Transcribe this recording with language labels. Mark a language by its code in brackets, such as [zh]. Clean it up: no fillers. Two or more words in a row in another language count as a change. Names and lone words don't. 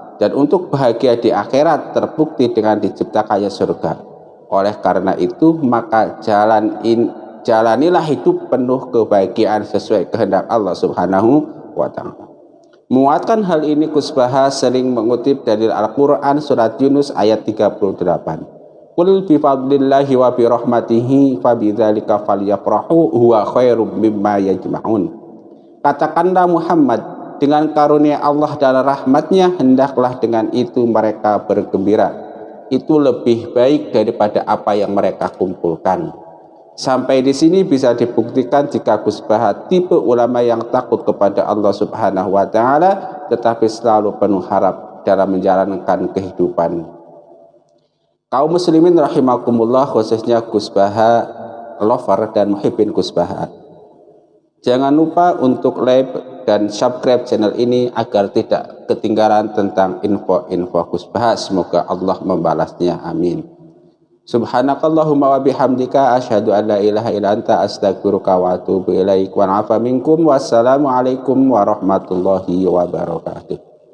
[id] Dan untuk bahagia di akhirat terbukti dengan diciptakannya surga. Oleh karena itu maka jalanilah hidup penuh kebahagiaan sesuai kehendak Allah [ar] سبحانه وتعالى. [id] Menguatkan hal ini Gus Baha sering mengutip dari Al-Qur'an surat Yunus ayat 38. [ar] قل بفضل الله وبرحمته فبذلك فليفرحوا هو خير مما يجمعون. [id] Katakanlah Muhammad, dengan karunia Allah dan rahmatnya hendaklah dengan itu mereka bergembira. Itu lebih baik daripada apa yang mereka kumpulkan. Sampai di sini bisa dibuktikan jika Gus Baha tipe ulama yang takut kepada Allah [ar] سبحانه وتعالى [id] tetapi selalu penuh harap dalam menjalankan kehidupan. Kaum muslimin rahimakumullah, khususnya Gus Baha lover dan muhibbin Gus Baha, jangan lupa untuk like dan subscribe channel ini agar tidak ketinggalan tentang info-info Gus Baha. Semoga Allah membalasnya, amin. [ar] سبحانك اللهم وبحمدك أشهد أن لا إله إلا أنت أستغفرك وأتوب إليك وعفوا منكم. والسلام عليكم ورحمة الله وبركاته.